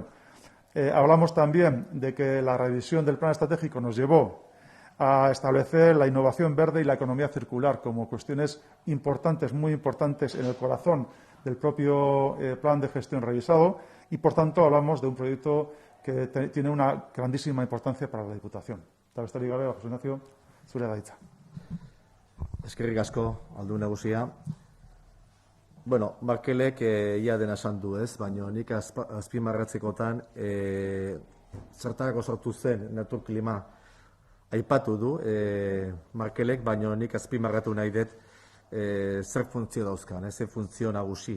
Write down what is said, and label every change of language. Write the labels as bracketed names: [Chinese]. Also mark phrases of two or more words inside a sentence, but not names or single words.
[Spanish] Hablamos también de que la revisión del plan estratégico nos llevó a establecer la innovación verde y la economía circular como cuestiones importantes, muy importantes en el corazón del propio plan de gestión revisado y, por tanto, hablamos de un proyecto que tiene una grandísima importancia para la Diputación. [Basque] Eta besterik gabe, Jose Ignacio, zure da hitza. Eskerrik asko, Aldun Nagusia. Bueno, Markelek ia dena esan du ez, baina nik azpimarratzekotan zertarako sortu zen Naturklima aipatu du Markelek, baina nik azpimarratu nahi dut zer funtzio dauzkan, zer funtzio nagusi.